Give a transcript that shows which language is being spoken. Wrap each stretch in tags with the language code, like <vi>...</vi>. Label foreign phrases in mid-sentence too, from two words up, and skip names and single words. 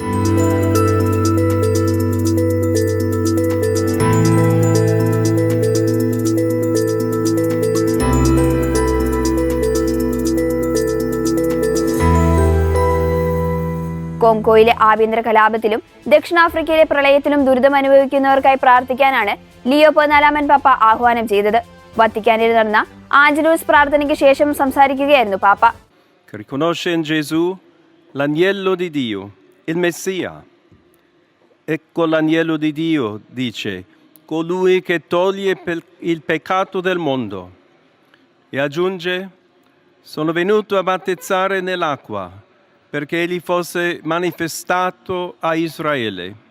<ml>കോംകോയിലെ ആഭ്യന്തര കലാപത്തിലും ദക്ഷിണാഫ്രിക്കയിലെ പ്രളയത്തിലും ദുരിതമനുഭവിക്കുന്നവർക്കായി പ്രാർത്ഥിക്കാനാണ് ലിയോ 14 പാപ്പ ആഹ്വാനം ചെയ്തത്. വത്തിക്കാനിൽ നടന്ന ആഞ്ചലൂസ് പ്രാർത്ഥനയ്ക്ക് ശേഷം സംസാരിക്കുകയായിരുന്നു പാപ്പ.</ml> <it>Che riconosce in Gesù l'agnello di Dio, il Messia. Ecco l'agnello di Dio, dice, colui che toglie il peccato del mondo. E aggiunge, sono venuto a battezzare nell'acqua perché egli fosse manifestato a Israele.</it>